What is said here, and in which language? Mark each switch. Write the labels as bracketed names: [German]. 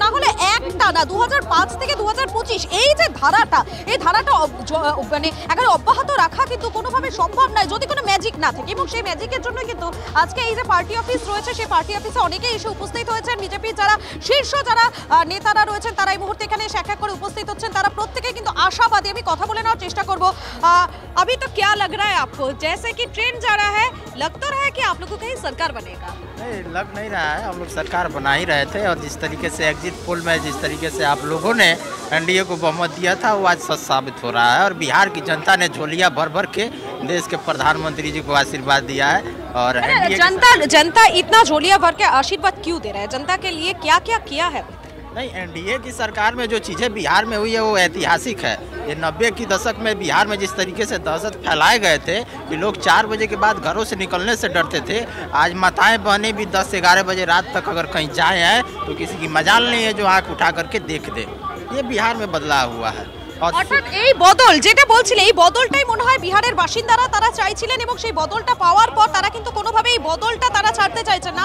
[Bangla] না হলে একটানা 2005 থেকে 2025 এই যে ধারাটা, এই ধারাটা মানে একেবারে অব্যাহত রাখা কিন্তু কোনোভাবে সম্ভব নয় যদি কোনো ম্যাজিক না থাকে। এবং সেই ম্যাজিকের জন্য কিন্তু আজকে এই যে পার্টি অফিস রয়েছে সেই পার্টি অফিসে অনেকেই এসে উপস্থিত হয়েছেন। বিজেপির যারা শীর্ষ যারা নেতারা রয়েছেন তারা এই মুহূর্তে এখানে এসে এক এক করে উপস্থিত হচ্ছেন। তারা প্রত্যেকেই কিন্তু আশাবাদী। আমি কথা বলে নেওয়ার চেষ্টা করব। [Hindi] अभी तो क्या लग रहा है आपको, जैसे कि ट्रेंड जा रहा है, लग तो रहा है कि आप लोगों का ही सरकार बनेगा? नहीं, लग नहीं रहा है। हम लोग सरकार बना ही रहे थे, और जिस तरीके से एग्जिट पोल में जिस तरीके से आप लोगों ने एनडीए को बहुमत दिया था वो आज सच साबित हो रहा है। और बिहार की जनता ने झोलियां भर भर के देश के प्रधानमंत्री जी को आशीर्वाद दिया है। और जनता इतना झोलियां भर के आशीर्वाद क्यों दे रहा है? जनता के लिए क्या क्या किया है? नहीं, एनडीए की सरकार में जो चीज़ें बिहार में हुई है वो ऐतिहासिक है। ये 90 की दशक में बिहार में जिस तरीके से दहशत फैलाए गए थे कि लोग 4 बजे के बाद घरों से निकलने से डरते थे, आज माताएं बहनें भी 10 से 11 बजे रात तक अगर कहीं जाए हैं तो किसी की मजाल नहीं है जो आँख उठा करके देख दे। ये बिहार में बदलाव हुआ है। [Bangla] অর্থাৎ এই বদল যেটা বলছিলে, এই বদলটাই মনে হয় বিহারের বাসিন্দারা তারা চাইছিলেন, এবং সেই বদলটা পাওয়ার পর তারা কিন্তু কোনোভাবে এই বদলটা তারা ছাড়তে চাইছেন।